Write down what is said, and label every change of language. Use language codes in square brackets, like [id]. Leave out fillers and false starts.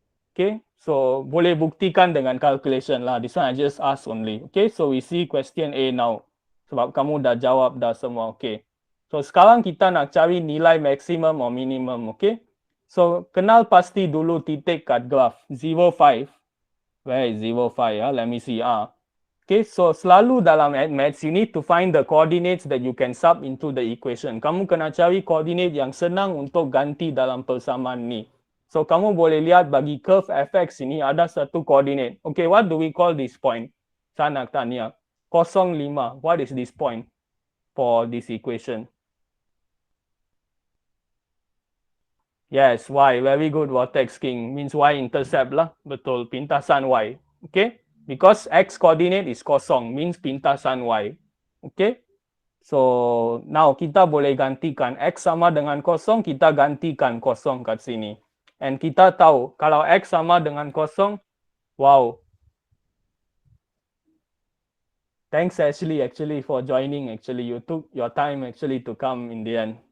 [ms] Okay, so boleh buktikan dengan calculation lah. [en] This one I just ask only. Okay, so we see question A now. [ms] Sebab kamu dah jawab dah semua. Okay, so sekarang kita nak cari nilai maximum or minimum. Okay, so kenal pasti dulu titik kat graph 0, 5. [en] Where is 0, 5? Let me see. Okay, so [ms] selalu dalam [en] maths you need to find the coordinates that you can sub into the equation. [ms] Kamu kena cari coordinate yang senang untuk ganti dalam persamaan ni. So kamu boleh lihat bagi curve fx ini ada satu coordinate. [en] Okay, what do we call this point? [ms] Saya nak tanya. [en] 0, 5. What is this point for this equation? Yes, y. Very good, vortex king. Means y-intercept lah. [ms] Betul, pintasan y. [en] Okay, because x coordinate is 0. Means [ms] pintasan y. Okay, so now kita boleh gantikan x sama dengan 0. Kita gantikan 0 kat sini. And kita tahu, kalau X sama dengan 0, wow. [en] Thanks actually for joining. Actually, you took your time actually to come in the end.